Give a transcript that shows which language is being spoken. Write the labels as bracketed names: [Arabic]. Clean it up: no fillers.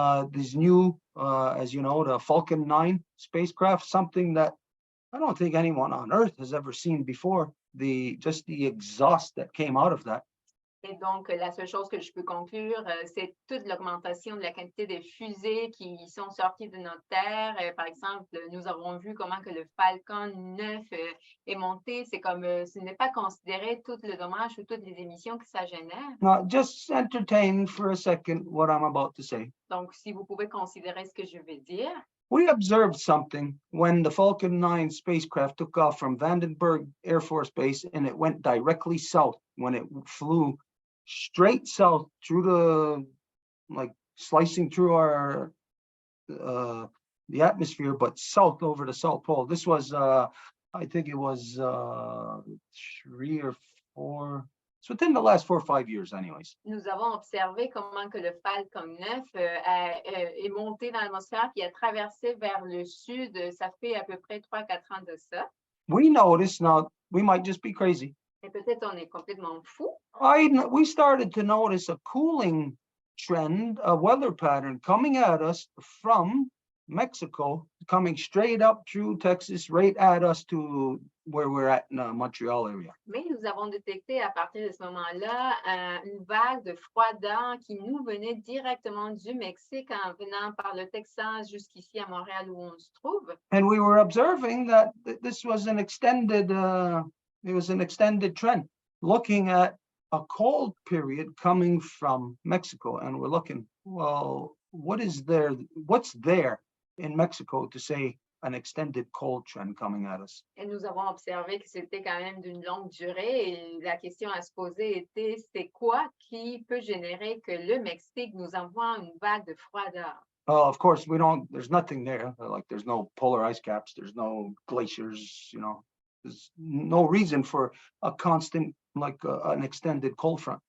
[English] These new, as you know, the Falcon 9 spacecraft, something that I don't think anyone on Earth has ever seen before. Just the exhaust that came out of that. [French] Et donc, la seule chose que je peux conclure, c'est toute l'augmentation de la quantité des fusées qui sont sorties de notre Terre. Par exemple, nous avons vu comment que le Falcon 9 est monté. C'est comme, ce n'est pas considéré tout le dommage ou toutes les émissions que ça génère. [English] Now, just entertain for a second what I'm about to say. [French] Donc, si vous pouvez considérer ce que je vais dire. [English] We observed something when the Falcon 9 spacecraft took off from Vandenberg Air Force Base and it went directly south when it flew straight south through the, like slicing through our, the atmosphere, but south over the South Pole. This was, I think it was 3 or 4, it's within the last 4 or 5 years anyways. [French] Nous avons observé comment que le Falcon 9 est monté dans l'atmosphère puis a traversé vers le sud. Ça fait à peu près 3-4 ans de ça. [English] We noticed, now we might just be crazy. [French] Et peut-être on est complètement fou. [English] We started to notice a cooling trend, a weather pattern coming at us from Mexico, coming straight up through Texas, right at us to where we're at in the Montreal area. [French] Mais nous avons détecté à partir de ce moment-là une vague de froideur qui nous venait directement du Mexique en venant par le Texas jusqu'ici à Montréal où on se trouve. [English] And we were observing that this was an extended, it was an extended trend, looking at a cold period coming from Mexico. And we're looking, well, what's there in Mexico to say an extended cold trend coming at us? [French] Et nous avons observé que c'était quand même d'une longue durée et la question à se poser était, c'est quoi qui peut générer que le Mexique nous envoie une vague de froideur? [English] Of course, there's nothing there. Like there's no polar ice caps, there's no glaciers, you know, there's no reason for a constant, like an extended cold front.